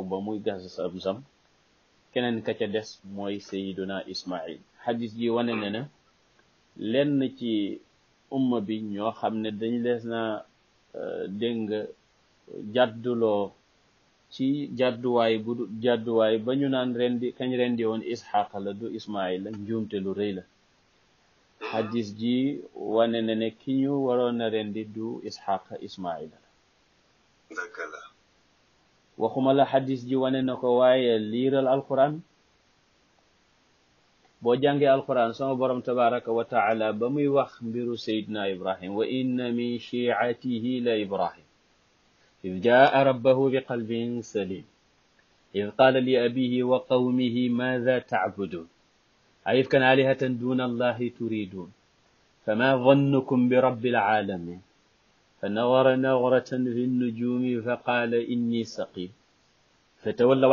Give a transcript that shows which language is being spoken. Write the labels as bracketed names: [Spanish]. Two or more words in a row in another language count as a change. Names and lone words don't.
[Wolof] ba muy gas Zamzam keneen ka ca des mooy Sayyiduna Ismail xadis ji wane ne na lenn ci umma bi ñoo xam ne dañ lees na dégg nga jàdduloo ci jàdduwaay ba ñu naan kañ rendi woon Isxaaq la du Ismail la njuumte lu rëy la xadis ji wane na ne ki ñu waroon a rendi du Isxaaq Ismail la dëgg la waxuma la xadis ji wane na ko waaye liiral alquran boo jàngee alquran sama borom [Arabic] تبارك وتعالى [Wolof] ba muy wax mbiru Seydina Ibrahim [Arabic] وإن من شيعته لإبراهيم إذ جاء ربه بقلب سليم إذ قال لأبيه وقومه ماذا تعبدون أئفكا آلهة دون الله تريدون فما ظنكم برب العالمين فنظر نظرة في النجوم فقال إني سقيم فتولوا